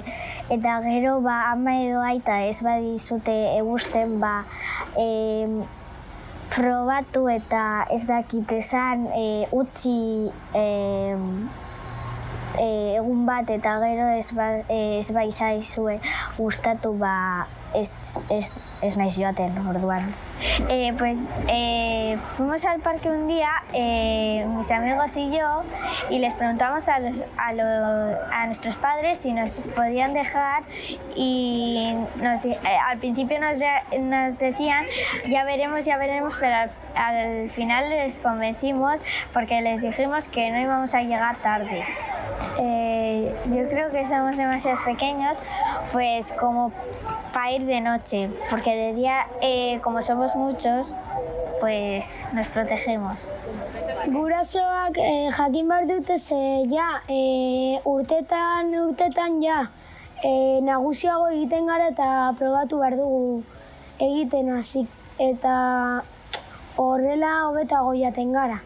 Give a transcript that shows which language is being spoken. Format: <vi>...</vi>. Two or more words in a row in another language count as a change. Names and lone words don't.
<eu>Eta gero ama edo aita ez badizute egusten probatu eta ez dakit esan utzi egun bat eta gero ez zaizue gustatu ez naiz joaten orduan.</eu> <es>Fuimos al parque un día, mis amigos y yo, y les preguntamos a nuestros padres si nos podían dejar y al principio nos decían ya veremos, pero al final les convencimos porque les dijimos que no íbamos a llegar tarde. Yo creo que somos demasiado pequeños pues como para ir de noche, porque de día como somos muchos pues nos protegemos.</es> <eu>Gurasoak jakin behar dute urtetan nagusiago egiten gara eta probatu behar dugu egiten hasi eta horrela hobetago jaten gara.</eu>